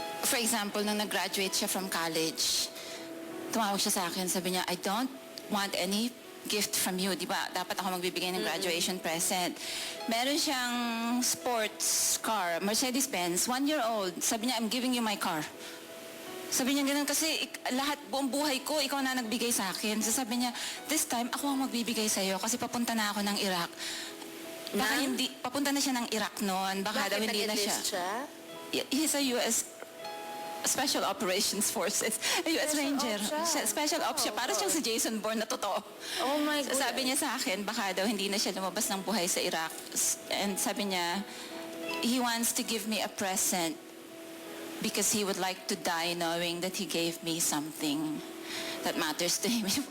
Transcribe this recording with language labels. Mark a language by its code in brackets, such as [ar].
[en] For example, [tl] nang nag-graduate siya [en] from college, [tl] tumawag siya sa akin, sabi niya, [en] I don't want any gift from you. [tl] Di ba? Dapat ako magbibigay ng graduation present. Meron siyang sports car, Mercedes-Benz, 1-year-old. Sabi niya, [en] I'm giving you my car. [tl] Sabi niya ganun kasi lahat buong buhay ko, ikaw na nagbigay sa akin. So sabi niya, [en] this time [tl] ako ang magbibigay sa iyo kasi papunta na ako ng Iraq. Baka hindi, papunta na siya ng Iraq noon. Baka daw hindi na siya. [en] He's a U.S. Special Operations Forces. U.S. Ranger. Special Ops siya. [tl] Para siyang si Jason Bourne na totoo. [en] Oh my God. [tl] So sabi niya sa akin, baka daw hindi na siya lumabas ng buhay sa Iraq. [en] And [tl] sabi niya, [en] he wants to give me a present because he would like to die knowing that he gave me something that matters to him.